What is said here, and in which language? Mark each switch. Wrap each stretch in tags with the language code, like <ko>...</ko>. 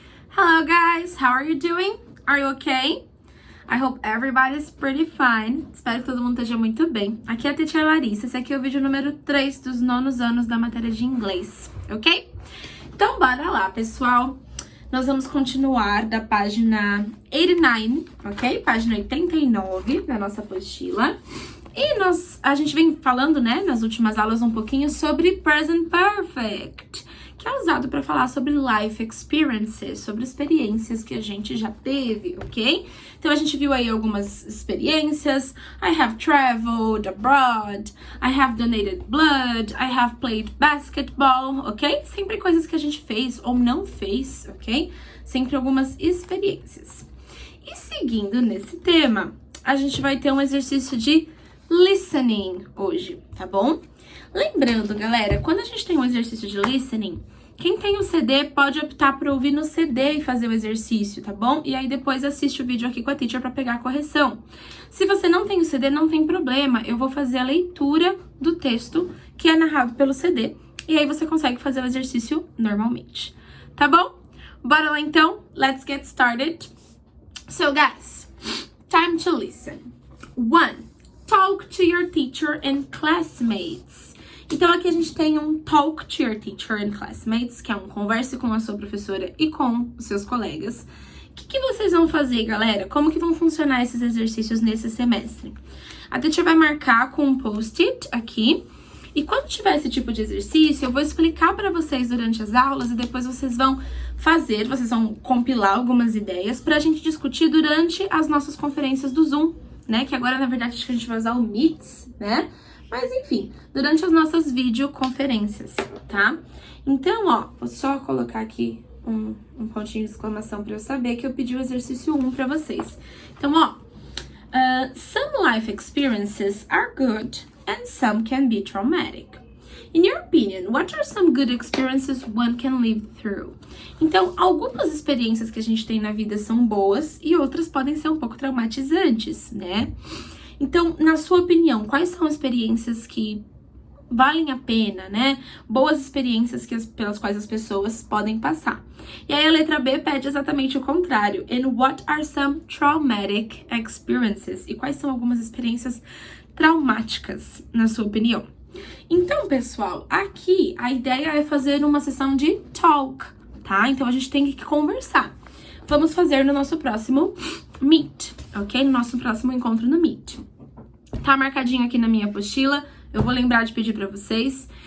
<en>Hello guys, how are you doing? Are you okay? I hope everybody's pretty fine.</en> <pt>Espero que todo mundo esteja muito bem. Aqui é a Teacher Larissa, esse aqui é o vídeo número 3 dos 9º anos da matéria de inglês, ok? Então bora lá, pessoal. Nós vamos continuar da página 89, ok? Página 89 da nossa apostila. E a gente vem falando, né, nas últimas aulas um pouquinho sobre Present Perfect, que é usado para falar sobre life experiences, sobre experiências que a gente já teve, ok? Então a gente viu aí algumas experiências.</pt> <en>I have traveled abroad, I have donated blood, I have played basketball, ok?</en> <pt>Sempre coisas que a gente fez ou não fez, ok? Sempre algumas experiências. E seguindo nesse tema, a gente vai ter um exercício de listening hoje, tá bom? Lembrando, galera, quando a gente tem um exercício de listening, quem tem o CD pode optar por ouvir no CD e fazer o exercício, tá bom? E aí depois assiste o vídeo aqui com a teacher para pegar a correção. Se você não tem o CD, não tem problema, eu vou fazer a leitura do texto que é narrado pelo CD e aí você consegue fazer o exercício normalmente, tá bom? Bora lá então,</pt> <en>let's get started. So guys, time to listen. 1. Talk to your teacher and classmates.</en> <pt>Então aqui a gente tem um</pt> <en>talk to your teacher and classmates,</en> <pt>que é um converse com a sua professora e com os seus colegas. O que vocês vão fazer, galera? Como que vão funcionar esses exercícios nesse semestre? A teacher vai marcar com um post-it aqui. E quando tiver esse tipo de exercício, eu vou explicar para vocês durante as aulas e depois vocês vão fazer, vocês vão compilar algumas ideias pra gente discutir durante as nossas conferências do Zoom, né? Que agora, na verdade, acho que a gente vai usar o Meets, né? Mas, enfim, durante as nossas videoconferências, tá? Então, ó, vou só colocar aqui um pontinho de exclamação pra eu saber que eu pedi o exercício 1 pra vocês. Então, ó,</pt> <en>some life experiences are good and some can be traumatic. In your opinion, what are some good experiences one can live through?</en> <pt>Então, algumas experiências que a gente tem na vida são boas e outras podem ser um pouco traumatizantes, né? Então, na sua opinião, quais são experiências que valem a pena, né? Boas experiências pelas quais as pessoas podem passar. E aí a letra B pede exatamente o contrário.</pt> <en>And what are some traumatic experiences?</en> <pt>E quais são algumas experiências traumáticas, na sua opinião? Então, pessoal, aqui a ideia é fazer uma sessão de talk, tá? Então, a gente tem que conversar. Vamos fazer no nosso próximo Meet, ok? No nosso próximo encontro no Meet. Tá marcadinho aqui na minha apostila, eu vou lembrar de pedir pra vocês.</pt>